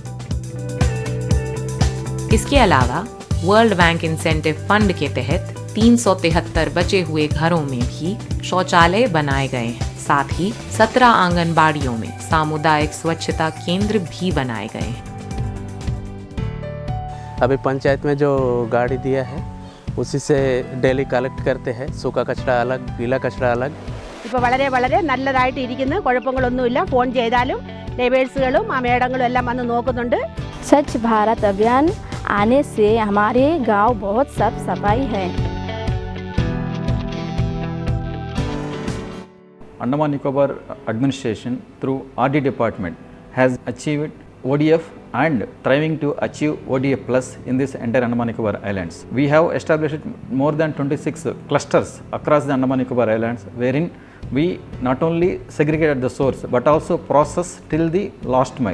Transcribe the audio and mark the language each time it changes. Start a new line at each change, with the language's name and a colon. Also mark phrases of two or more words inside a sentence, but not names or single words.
Hindi: इसके अलावा
English: World Bank incentive fund
Hindi: के तहत 373 बचे हुए घरों में भी शौचालय बनाए गए हैं। साथ ही 17 आंगनबाड़ियों में सामुदायिक स्वच्छता केंद्र भी बनाए गए हैं। अभी पंचायत में जो गाड़ी दिया है उसी से
English: daily collect
Hindi: करते हैं, सूखा कचरा अलग, गीला कचरा अलग।
Malayalam: ഇപ്പോൾ വളരെ വളരെ നല്ലതായിട്ട് ഇരിക്കുന്നു, കുഴപ്പങ്ങളൊന്നുമില്ല। ഫോൺ ചെയ്താലും ലേബേഴ്സുകളും ആ മേഡങ്ങളും എല്ലാം വന്ന് നോക്കുന്നുണ്ട്।
Hindi: स्वच्छ भारत अभियान आने से हमारे गांव बहुत साफ सफाई है।
English: Andaman Nicobar administration through RD department has achieved ODF and striving to achieve ODF plus in this entire Andaman Nicobar Islands. We have established more than 26 clusters across the Andaman Nicobar Islands wherein we not only segregate at the source but also process till the last mile.